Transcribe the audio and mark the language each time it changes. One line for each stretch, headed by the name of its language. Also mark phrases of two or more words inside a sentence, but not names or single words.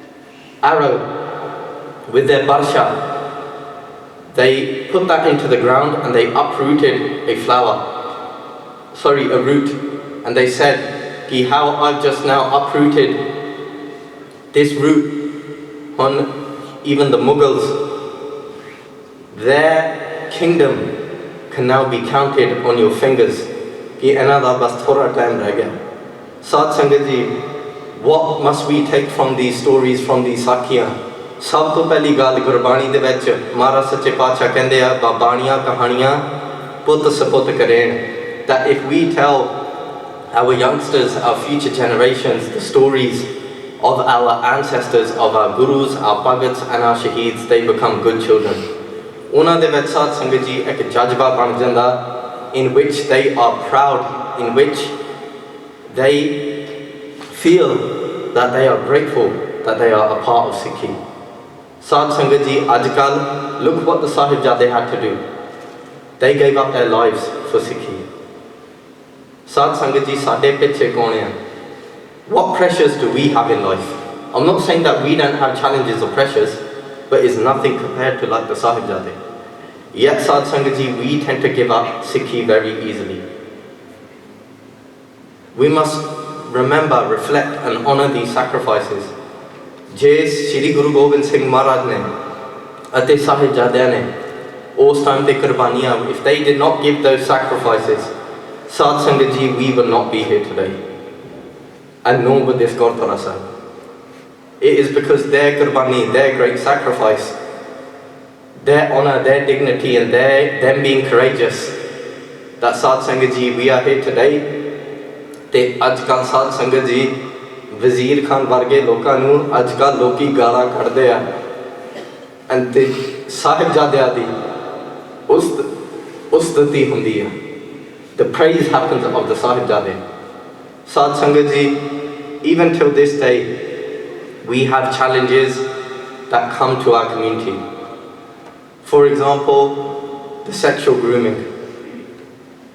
English: arrow, with their barsha, they put that into the ground and they uprooted a root, and they said, how I've just now uprooted this root on even the Mughals, their kingdom can now be counted on your fingers.
Punjabi: ਸਾਧ ਸੰਗਤ ਜੀ,
English: what must we take from these stories, from these Sakhiyan?
Punjabi: ਸਭ ਤੋਂ ਪਹਿਲੀ ਗੱਲ ਗੁਰਬਾਣੀ ਦੇ ਵਿੱਚ ਮਹਾਰਾਜ ਸੱਚੇ ਪਾਤਸ਼ਾਹ ਕਹਿੰਦੇ ਆ ਬਾਣੀਆਂ ਕਹਾਣੀਆਂ ਪੁੱਤ ਸਪੁੱਤ ਕਰੇਣ.
English: That if we tell our youngsters, our future generations, the stories of our ancestors, of our gurus, our bhagats and our shaheeds, they become good children.
Punjabi: ਉਹਨਾਂ ਦੇ ਵਿੱਚ ਸਾਧ ਸੰਗਤ ਜੀ ਇੱਕ ਜਜ਼ਬਾ ਬਣ ਜਾਂਦਾ,
English: in which they are proud, in which they feel that they are grateful that they are a part of Sikhi.
Punjabi: ਸਾਧ ਸੰਗਤ ਜੀ, ਅੱਜਕੱਲ੍ਹ,
English: look what the Sahibzade had to do. They gave up their lives for Sikhi.
Punjabi: ਸਾਧ ਸੰਗਤ ਜੀ, ਸਾਡੇ ਪਿੱਛੇ ਕੌਣ ਹੈ?
English: What pressures do we have in life? I'm not saying that we don't have challenges or pressures, but it's nothing compared to like the Sahibzade. Yet
Punjabi: ਸਾਧ ਸੰਗਤ ਜੀ,
English: we tend to give up Sikhi very easily. We must remember, reflect and honour these sacrifices.
Punjabi: ਜਿਸ ਸ੍ਰੀ ਗੁਰੂ ਗੋਬਿੰਦ ਸਿੰਘ ਮਹਾਰਾਜ ਨੇ ਅਤੇ ਸਾਹਿਬਜ਼ਾਦਿਆਂ ਨੇ ਉਸ ਟਾਈਮ ਤੇ ਕੁਰਬਾਨੀਆਂ,
English: if they did not give those sacrifices,
Punjabi: ਸਾਧ ਸੰਗਤ ਜੀ,
English: we will not be here today, and nor would this Gurdwara Sahib. It is because their qurbani, their great sacrifice, their honour, their dignity and them being courageous, that
Punjabi: ਸਾਧ ਸੰਗਤ ਜੀ,
English: we are here today.
Punjabi: ਤੇ ਅੱਜਕੱਲ੍ਹ ਸਾਧ ਸੰਗਤ ਜੀ, ਵਜ਼ੀਰ ਖ਼ਾਨ ਵਰਗੇ loਕਾਂ ਨੂੰ ਅੱਜਕੱਲ ਲੋਕੀ ਗਾਲਾਂ ਕੱਢਦੇ ਆ, and ਤੇ ਸਾਹਿਬਜ਼ਾਦਿਆਂ ਦੀ ਉਸਤਤੀ ਹੁੰਦੀ ਆ.
English: The praise happens of the Sahibzade.
Punjabi: ਸਾਧ ਸੰਗਤ ਜੀ,
English: even till this day, we have challenges that come to our community. For example, the sexual grooming.